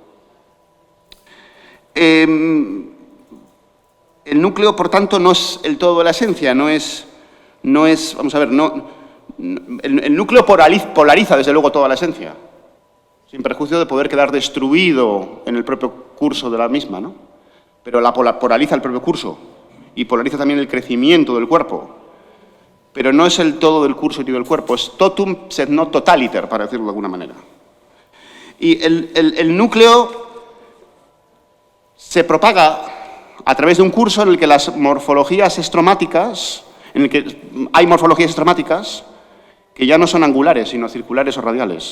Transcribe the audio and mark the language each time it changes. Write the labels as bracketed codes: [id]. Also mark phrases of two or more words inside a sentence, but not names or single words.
[es] El núcleo, por tanto, no es el todo de la esencia, no es vamos a ver, el núcleo polariza, desde luego, toda la esencia, sin perjuicio de poder quedar destruido en el propio curso de la misma, ¿no? Pero la polariza el propio curso y polariza también el crecimiento del cuerpo. Pero no es el todo del curso ni del cuerpo, es [la] totum sed non totaliter, [es] para decirlo de alguna manera. Y el núcleo se propaga a través de un curso en el que las morfologías estromáticas, en el que hay morfologías estromáticas que ya no son angulares, sino circulares o radiales.